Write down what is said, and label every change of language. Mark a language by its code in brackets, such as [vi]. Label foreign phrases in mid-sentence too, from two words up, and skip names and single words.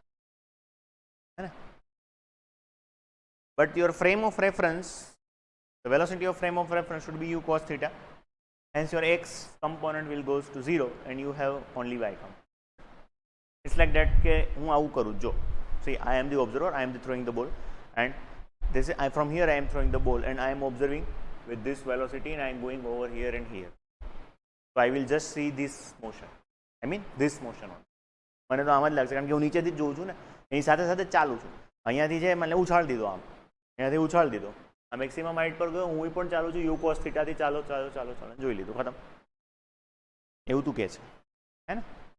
[en] But your frame of reference, the velocity of frame of reference should be u cos theta. Hence, your x component will goes to 0, and you have only y component. It's like that. [gu] Ke હું આવું કરું જો. [en] See, I am the observer. I am throwing the ball, and this is from here. I am throwing the ball, and I am observing with this velocity, and I am going over here and here. So I will just see this motion. I mean this motion only. [gu] મને તો આમ જ લાગશે, કારણ કે હું નીચેથી જ જોઉં છું ને, એની સાથે સાથે ચાલું છું. અહીંયાથી છે મને ઉછાળ દીધો, આમ અહીંયાથી ઉછાળ દીધો, આ [en] maximum height [gu] પર ગયો, હું પણ ચાલું છું યુ કોસ થીટાથી. ચાલો ચાલો ચાલો ચાલો, જોઈ લીધું, ખતમ. એવું તું કહે છે, હે ને?